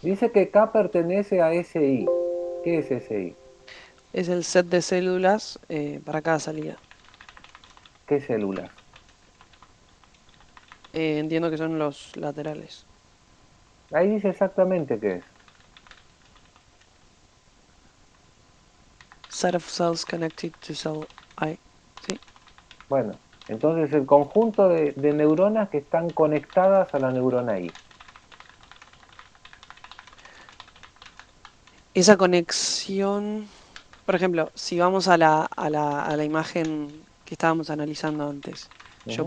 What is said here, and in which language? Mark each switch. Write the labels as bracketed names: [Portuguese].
[Spanish] Dice que K pertenece a SI. ¿Qué es SI? Es el set de células para cada salida. ¿Qué células? Entiendo que son los laterales. Ahí dice exactamente qué es. [English] Set of cells connected to cell I. [Spanish] Sí. Bueno, entonces el conjunto de neuronas que están conectadas a la neurona I. esa conexión, por ejemplo, si vamos a la imagen que estábamos analizando antes, ¿yo